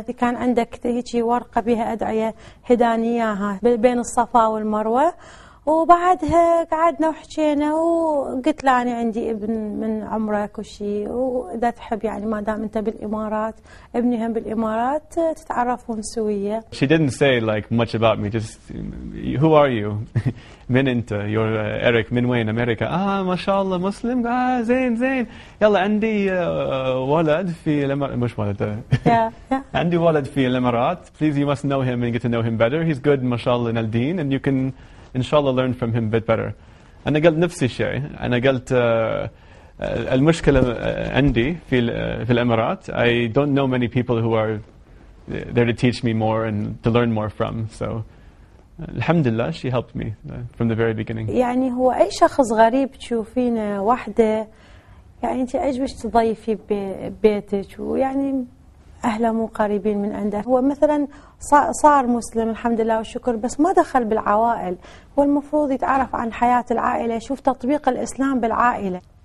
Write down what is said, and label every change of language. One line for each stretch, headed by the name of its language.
Arabic: كان عندك هيجي ورقة بها أدعية هدانياها بين الصفا والمروة، وبعدها قعدنا وحكينا وقلت له أنا عندي ابن من عمرك وشي، وإذا تحب يعني ما دام أنت بالإمارات ابني هم بالإمارات تتعرفون سوية.
English: She didn't say like much about me, just who are you?
Arabic: من أنت؟
English: you're
Arabic: ايريك من وين؟ أمريكا. ما شاء الله مسلم. زين يلا عندي ولد في الإمارات. مش ولد. عندي ولد في الإمارات.
English: Please you must know him and get to know him better. He's good
Arabic: ما شاء الله
English: in الدين and you can inshallah learn from him a bit better.
Arabic: أنا قلت نفس الشيء. أنا قلت المشكلة عندي في الإمارات.
English: I don't know many people who are there to teach me more and to learn more from. So alhamdulillah she helped me from the very beginning.
Arabic: يعني هو أي شخص غريب تشوفينه وحده يعني أنت عجبش تضيفي ببيتك، ويعني أهله مو قريبين من عنده. هو مثلا صار مسلم الحمد لله والشكر، بس ما دخل بالعوائل. هو المفروض يتعرف عن حياة العائلة، يشوف تطبيق الإسلام بالعائلة.